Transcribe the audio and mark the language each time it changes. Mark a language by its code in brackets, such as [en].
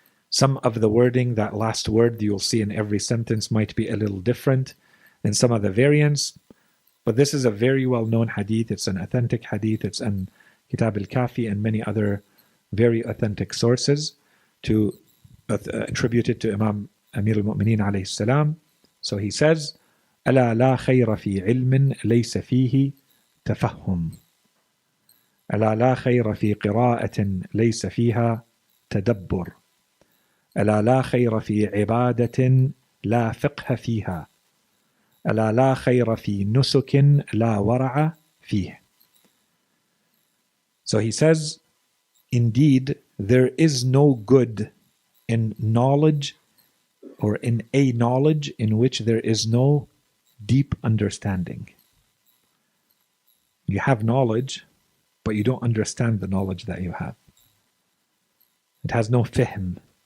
[en] Some of the wording, that last word you'll see in every sentence, might be a little different in some of the variants, but this is a very well-known hadith. It's an authentic hadith. It's in Kitab al-Kafi and many other very authentic sources attributed to Imam Amir al-Mu'mineen alayhi salam. So he says, [ar] ألا لا خير في علم ليس فيه تفهم ألا لا خير في قراءة ليس فيها تدبر ألا لا خير في عبادة لا فقه فيها ألا لا خير في نسك لا ورع فيه. [en] So he says, indeed, there is no good in knowledge or in a knowledge in which there is no deep understanding. You have knowledge, but you don't understand the knowledge that you have. It has no fihm.